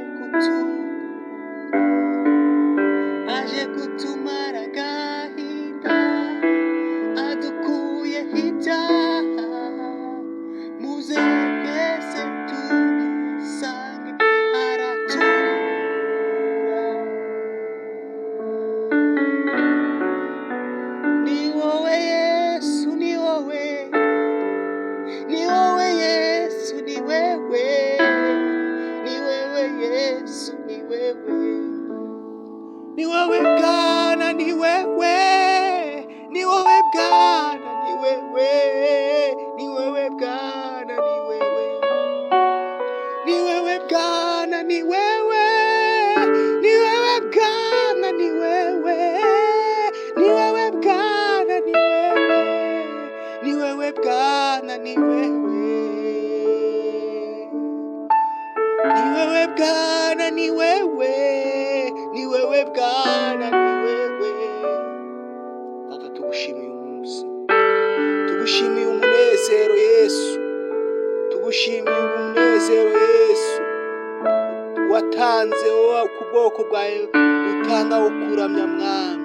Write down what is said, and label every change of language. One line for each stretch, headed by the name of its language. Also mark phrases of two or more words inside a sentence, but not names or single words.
Kinyarwanda: kutumara agahinda, adukuyeho ibyaha, muze twese tumusange aratura. Ni wowe Yesu, ni wowe, ni wowe Yesu,
Swahili: ni wewe, ni wewe Yesu, ni wewe,
Kinyarwanda: ni wowe
Swahili: Bwana, ni wewe,
Kinyarwanda: ni wowe
Swahili: Bwana, ni wewe, ni wewe Bwana, ni wewe, ni wewe Bwana, ni wewe, ni wewe Bwana, ni wewe, ni wewe Bwana, ni wewe, ni wewe Bwana, ni wewe, ni wewe Bwana, ni wewe, ni wewe Bwana, ni wewe.
Kinyarwanda: Data, tugushimiye umunsi, tugushimiye umunezero Yesu, tugushimiye umunezero Yesu watanze ku bwoko bwawe, utanga wo kuramya mwami.